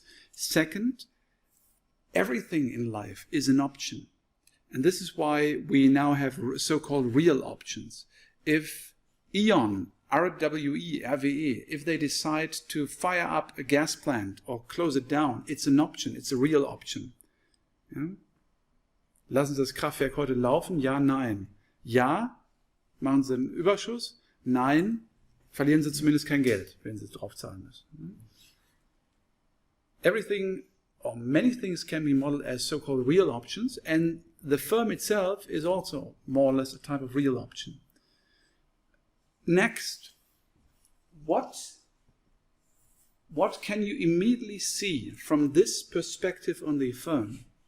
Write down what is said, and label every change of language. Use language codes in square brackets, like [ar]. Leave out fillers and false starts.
[en] Second, everything in life is an option. And this is why we now have so-called real options. If E.ON, RWE, RWE, if they decide to fire up a gas plant or close it down, it's an option, it's a real option. [de] Ja? Lassen Sie das Kraftwerk heute laufen? Ja, nein. Ja, machen Sie einen Überschuss? Nein, verlieren Sie zumindest kein Geld, wenn Sie drauf zahlen müssen. [en] Everything or many things can be modeled as so-called real options, and the firm itself is also more or less a type of real option. Next, what can you immediately see from this perspective on the firm?